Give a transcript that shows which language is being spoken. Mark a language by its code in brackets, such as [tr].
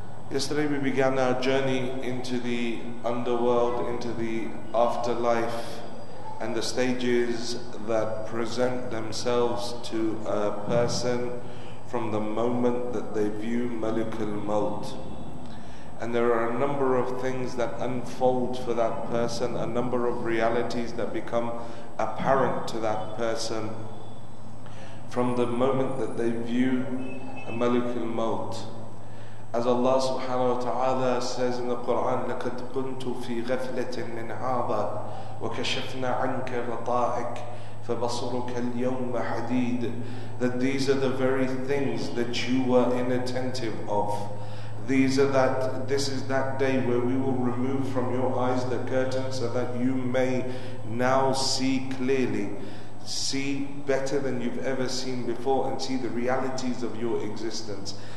[en] Yesterday we began our journey into the underworld, into the afterlife, and the stages that present themselves to a person from the moment that they view Malik al-Maut. And there are a number of things that unfold for that person, a number of realities that become apparent to that person from the moment that they view Malik al-Maut. As Allah subhanahu wa ta'ala says in the Quran, [ar] لَقَدْ كُنْتُ فِي غَفْلَةٍ مِّنْ هَذَا وَكَشَفْنَا عَنْكَ غَطَائِكَ فَبَصَرُكَ الْيَوْمَ حَدِيدٌ. [en] That these are the very things that you were inattentive of. This is that day where we will remove from your eyes the curtain so that you may now see clearly, see better than you've ever seen before, and see the realities of your existence.